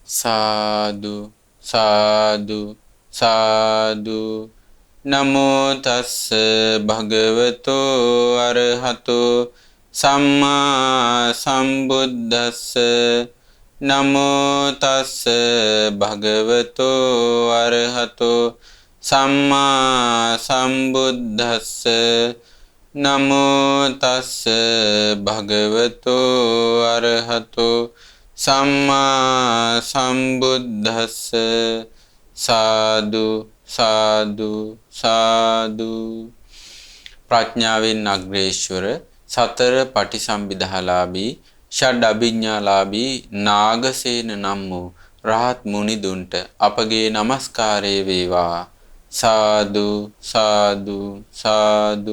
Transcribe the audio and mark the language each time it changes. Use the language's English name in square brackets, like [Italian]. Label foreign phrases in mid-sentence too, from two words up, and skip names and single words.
[Pali] සාදු සාදු සාදු නමෝ තස්ස භගවතෝ අරහතෝ සම්මා සම්බුද්දස්ස නමෝ තස්ස භගවතෝ අරහතෝ සම්මා සම්බුද්දස්ස නමෝ තස්ස භගවතෝ අරහතෝ සම්මා සම්බුද්දස්ස සාදු සාදු සාදු [Sinhala] ප්‍රඥාවෙන් අග්‍රේශ්වර සතර පටිසම්භිදාලාභී ෂඩ් අභිඥාලාභී නාගසේන නම් වූ රහත් මුනිදුන්ට අපගේ নমස්කාරය වේවා. [Pali] සාදු සාදු සාදු.